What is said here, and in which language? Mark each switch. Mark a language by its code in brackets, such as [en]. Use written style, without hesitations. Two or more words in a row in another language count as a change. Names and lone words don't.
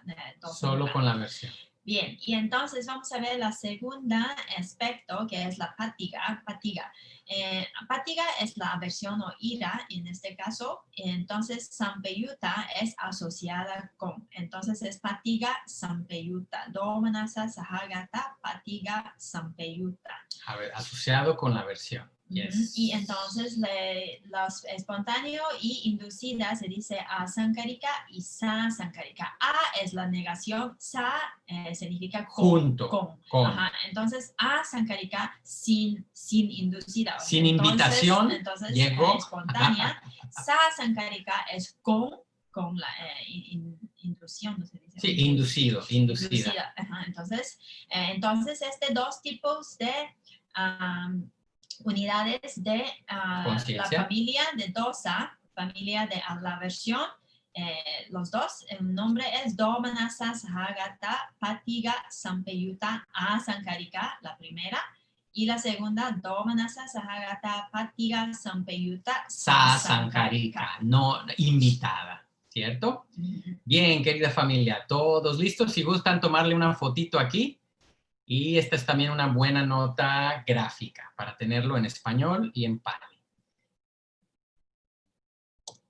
[es] solo con la versión. Bien, y entonces vamos a ver la segunda aspecto, que es la fatiga. Fatiga es la aversión o ira en este caso. Entonces, sampayuta es asociada con. Entonces, es [pi] fatiga sampayuta. Domanasa sahagata, fatiga sampayuta. [es] A ver, asociado con la aversión. Yes. Y entonces los espontáneos y inducidas se dice asankarika y sasankarika. A es la negación, sa significa junto, con. Ajá. Entonces asankarika sin inducida. Sin invitación, entonces llegó. Espontánea. Sasankarika es con la inducción, ¿no se dice? Sí, inducida. Ajá. Entonces, dos tipos de unidades de la familia de dosa, familia de la aversión, los 2, el nombre es [pi] domanasa sahagata fatiga sampayuta asankarika, [es] la primera, y la segunda, [pi] domanasa sahagata fatiga sampayuta sasankarika, [es] no invitada, ¿cierto? Bien, querida familia, todos listos. Si gustan tomarle una fotito aquí. Y esta es también una buena nota gráfica para tenerlo en español y en Pali.